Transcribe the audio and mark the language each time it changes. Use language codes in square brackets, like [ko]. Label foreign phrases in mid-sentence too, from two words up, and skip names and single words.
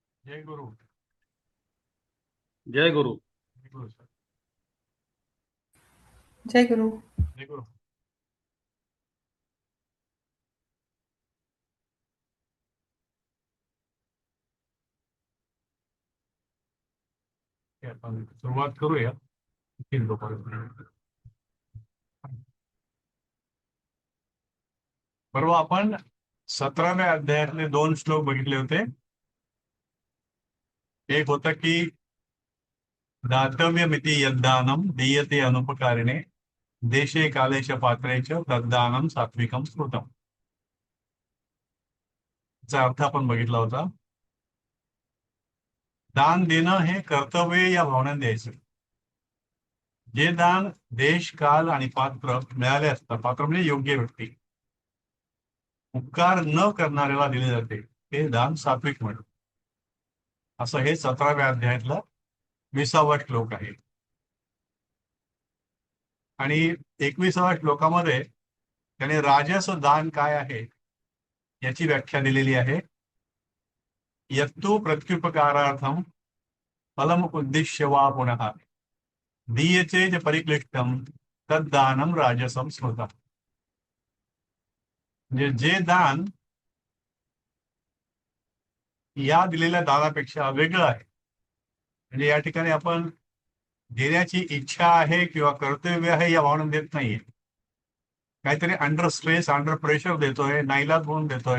[mr] जय गुरु. जय गुरु. जय गुरु सर. जय गुरु. जय गुरु. हे आपण सुरुवात करूया. तीन लोकांपर्यंत. बरोबर, आपण 17व्या अध्यायातले 2 श्लोक बघितले होते. [sa] एक होता की दातव्यमिति यद्दानं दीयते अनुपकारिणे देशे कालेश पात्रे च तद्दानं सात्विकं स्मृतम. [mr] याचा अर्थ आपण बघितला होता. दान देणं हे कर्तव्य या भावनेने द्यायचं. जे दान देश काल आणि पात्र मिळाले असतात, पात्र म्हणजे योग्य व्यक्ती, उपकार न करणाऱ्याला दिले जाते, हे दान सात्विक म्हणतात. असं हे 17व्या अध्यायातला 20वा श्लोक आहे. आणि 21व्या श्लोकामध्ये त्याने राजस दान काय आहे याची व्याख्या दिलेली आहे. [sa] यत्तु प्रत्युपकारार्थम फलम उद्दिश्य वा पुनः दीयते च परिक्लिष्टम तद्दानम राजसम स्मृतम. [mr] म्हणजे जे दान या दिलेल्या दानापेक्षा वेगळं आहे, म्हणजे या ठिकाणी आपण देण्याची इच्छा आहे किंवा कर्तव्य आहे या भावना देत नाहीये. काहीतरी [en] under stress, under pressure [mr] देतोय, नाईलाज म्हणून देतोय.